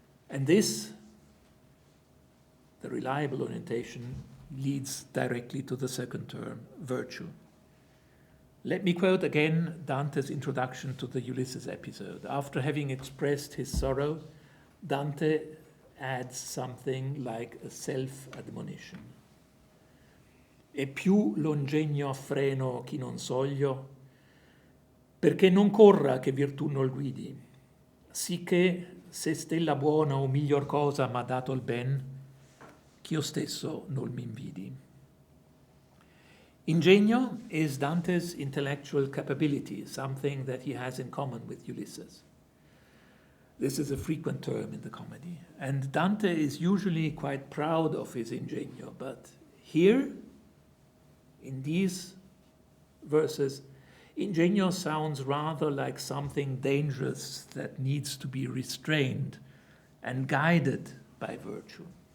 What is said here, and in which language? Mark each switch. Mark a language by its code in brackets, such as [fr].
[en] And this, the reliable orientation, leads directly to the second term, virtue. Let me quote again Dante's introduction to the Ulysses episode. After having expressed his sorrow, Dante adds something like a self-admonition. [it] E più l'ingegno freno chi non soglio, perché non corra che virtù non guidi, sicché se stella buona o miglior cosa m'ha dato il ben, ch'io stesso non m'invidi. [en] Ingegno is Dante's intellectual capability, something that he has in common with Ulysses. This is a frequent term in the comedy, and Dante is usually quite proud of his ingegno, but here, in these verses, ingegno sounds rather like something dangerous that needs to be restrained and guided by virtue.